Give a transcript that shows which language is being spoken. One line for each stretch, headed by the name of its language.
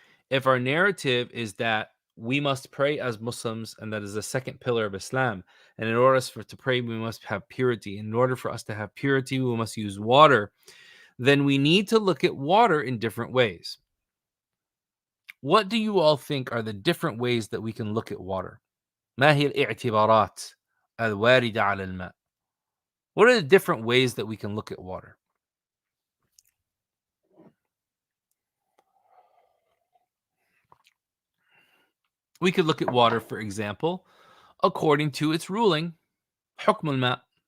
English: If our narrative is that we must pray as Muslims, and that is the second pillar of Islam, and in order for us to pray, we must have purity. In order for us to have purity, we must use water. Then we need to look at water in different ways. What do you all think are the different ways that we can look at water?
Arabic: ما هي الاعتبارات الواردة على الماء?
English: What are the different ways that we can look at water? We could look at water, for example, according to its ruling.
Arabic: حكم الماء.